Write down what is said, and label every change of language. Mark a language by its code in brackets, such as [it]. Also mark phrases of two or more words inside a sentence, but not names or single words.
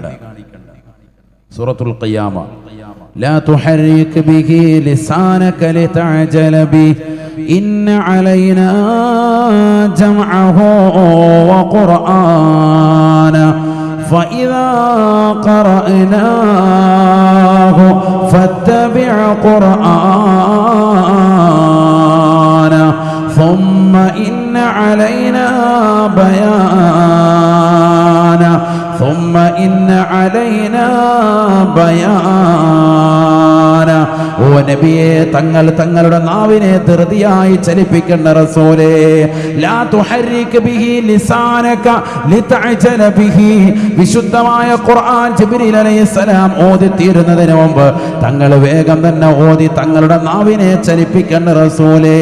[ar] സൂറത്തുൽ ഖിയാമ, لا تحرك به لسانك لتعجل به إن علينا جمعه وقرآنه فإذا قرأناه فاتبع قرآنه ثم إن علينا بيانا ثم إن علينا بيانا. [ml] ഓ നബിയെ, തങ്ങൾ തങ്ങളുടെ നാവിനെ ധൃതിയായി ചലിപ്പിക്കേണ്ട റസൂലേ. [ar] لا تحرك به لسانك لتعجل به. [ml] വിശുദ്ധമായ ഖുർആൻ ജിബ്രീൽ അലൈഹിസ്സലാം ഓതി തീരുന്നതിന് മുമ്പ് തങ്ങൾ വേഗം തന്നെ ഓതി തങ്ങളുടെ നാവിനെ ചലിപ്പിക്കേണ്ട റസൂലേ.